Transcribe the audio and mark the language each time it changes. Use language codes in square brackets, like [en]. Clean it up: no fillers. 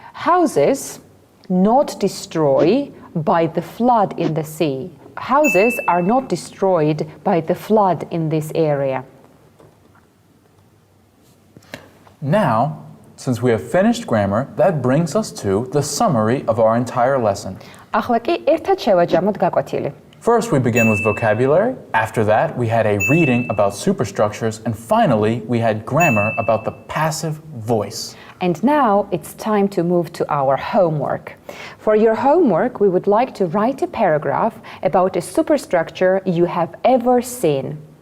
[en] Houses not destroy by the flood in the sea. Houses are not destroyed by the flood in this area. Now, since we have finished grammar, that brings us to the summary of our entire lesson. [ka] ახლა კი ერთად შევაჯამოთ გაკვეთილი. [en] First, we begin with vocabulary. After that, we had a reading about superstructures. And finally, we had grammar about the passive voice. And now it's time to move to our homework. For your homework, we would like to write a paragraph about a superstructure you have ever seen.